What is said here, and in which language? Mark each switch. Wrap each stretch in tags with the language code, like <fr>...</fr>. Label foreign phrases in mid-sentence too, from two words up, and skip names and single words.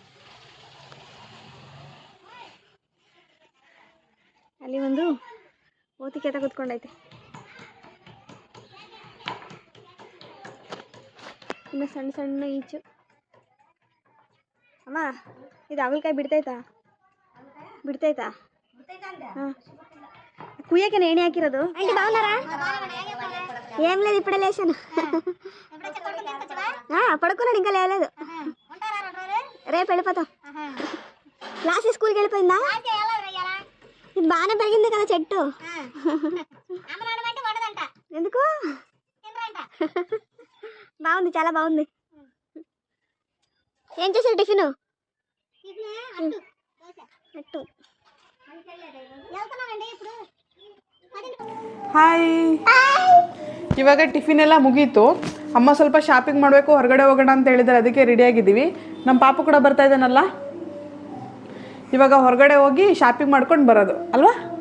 <kn>ಅಲ್ಲಿ ಒಂದು ಓತಿಕೆ ಕೂತ್ಕೊಂಡೈತೆ. ಇನ್ನು ಸಣ್ಣ ಸಣ್ಣ ಈಚು. ಅಮ್ಮ, ಇದು ಹಾಗಲಕಾಯಿ ಬಿಡ್ತೈತಾ? ಹಾಂ, ಕುಯ್ಯಕ್ಕೆ ಎಣ್ಣೆ ಹಾಕಿರೋದು.</kn> <te>ఏం లేదు, ఇప్పుడే లేచాను. పడుకున్నాడు, ఇంకా లేలేదు. రేపు వెళ్ళిపోతాం. క్లాస్ స్కూల్కి వెళ్ళిపోయిందా? ఇది బాగానే పెరిగింది కదా చెట్టు. ఎందుకు? బాగుంది, చాలా బాగుంది. ఏం చేశారు టిఫిన్?</te> <kn>ಹಾಯ್, ಇವಾಗ ಟಿಫಿನ್ ಎಲ್ಲ ಮುಗೀತು. ಅಮ್ಮ ಸ್ವಲ್ಪ ಶಾಪಿಂಗ್ ಮಾಡಬೇಕು, ಹೊರಗಡೆ ಹೋಗೋಣ ಅಂತ ಹೇಳಿದ್ದಾರೆ. ಅದಕ್ಕೆ ರೆಡಿಯಾಗಿದ್ದೀವಿ. ನಮ್ಮ ಪಾಪು ಕೂಡ ಬರ್ತಾ ಇದ್ದಾನಲ್ಲ, ಇವಾಗ ಹೊರಗಡೆ ಹೋಗಿ ಶಾಪಿಂಗ್ ಮಾಡ್ಕೊಂಡು ಬರೋದು ಅಲ್ವಾ?</kn>